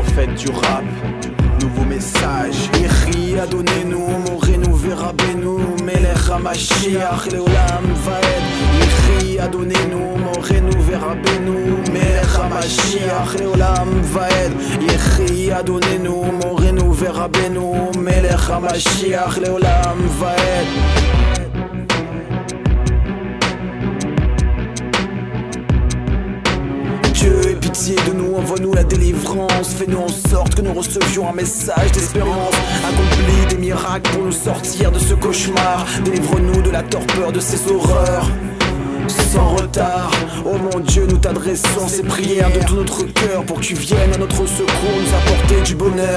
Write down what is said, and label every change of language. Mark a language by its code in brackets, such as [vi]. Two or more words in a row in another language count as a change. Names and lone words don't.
[fr] fête du rap, nouveau message. [he] יחי אדוננו מורנו ורבנו מלך המשיח לעולם ועד. יחי אדוננו מורנו ורבנו מלך המשיח לעולם ועד. יחי אדוננו מורנו ורבנו מלך המשיח לעולם ועד. [fr] Dieu, aie pitié de nous, envoie-nous la délivrance. Fais-nous en sorte que nous recevions un message d'espérance. Accomplis des miracles pour nous sortir de ce cauchemar. Délivre-nous de la torpeur de ces horreurs. Sans retard, oh mon Dieu, nous t'adressons ces prières de tout notre cœur pour que tu viennes à notre secours, nous apporter du bonheur.